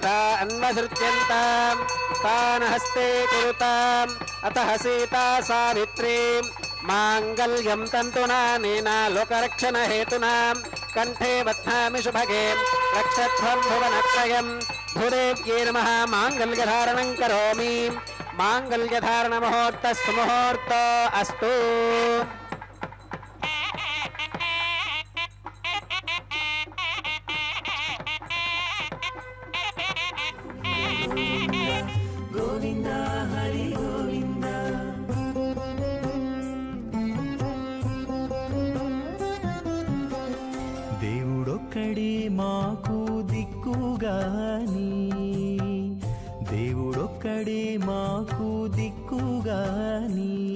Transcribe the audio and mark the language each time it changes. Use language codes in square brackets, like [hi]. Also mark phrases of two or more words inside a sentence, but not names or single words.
[sa] अन्वसृज्यन्ताम् तान् हस्ते कुरुताम् अतः सीता सावित्रीं माङ्गल्यं तन्तुनानेन लोकरक्षणहेतुनां कण्ठे बध्नामि शुभगे रक्षध्वं भुवनत्रयं भूदेव्यैर्मः माङ्गल्यधारणं करोमि। माङ्गल्यधारणमुहूर्तः सुमुहूर्तो अस्तु। [te] గోవింద హరి గోవింద దేవుడొక్కడే మాకు దిక్కుగాని దేవుడొక్కడే మాకు దిక్కుగాని